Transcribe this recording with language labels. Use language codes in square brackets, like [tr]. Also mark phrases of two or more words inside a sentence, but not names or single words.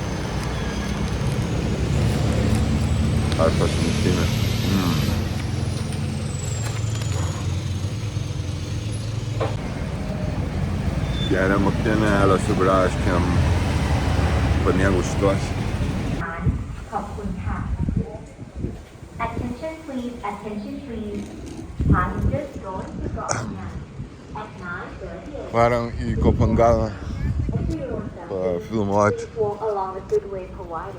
[lt] Ar pasimuštinės. Geriam aktienėlę su braškėm. Pamėgau šitos. [th] ขอบคุณค่ะ [en] Attention please Attention please Passengers going to Gotland at 9:30 [lt] Varom į Kopenhagą pafilmuoti. [en] walk along the good way provided.